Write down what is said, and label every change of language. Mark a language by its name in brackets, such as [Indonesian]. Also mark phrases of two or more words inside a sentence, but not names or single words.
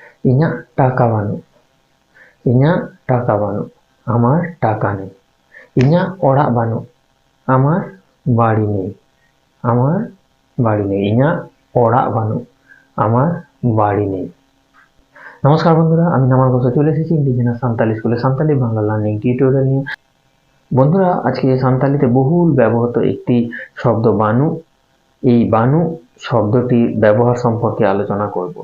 [Santali] ᱤᱧᱟᱹᱜ ᱴᱟᱠᱟ ᱵᱟᱹᱱᱩᱜ, ᱤᱧᱟᱹᱜ ᱴᱟᱠᱟ ᱵᱟᱹᱱᱩᱜ, [Bangla] আমার টাকা নেই। [Santali] ᱤᱧᱟᱹᱜ ᱚᱲᱟᱜ ᱵᱟᱹᱱᱩᱜ, [Bangla] আমার বাড়ি নেই, আমার বাড়ি নেই। [Santali] ইᱧᱟᱹᱜ অড়াক বানুক, [Bangla] আমার বাড়ি নেই। নমস্কার বন্ধুরা, আমি নামার ঘোষ চলে এসেছি ইন্ডিজিনাস সান্তালি স্কুলে সান্তালি বাংলা [English] learning tutorial [Bangla] নিয়ে। বন্ধুরা, আজকে সান্তালিতে বহুল ব্যবহৃত একটি শব্দ বানু, এই বানু শব্দটির ব্যবহার সম্পর্কে আলোচনা করব।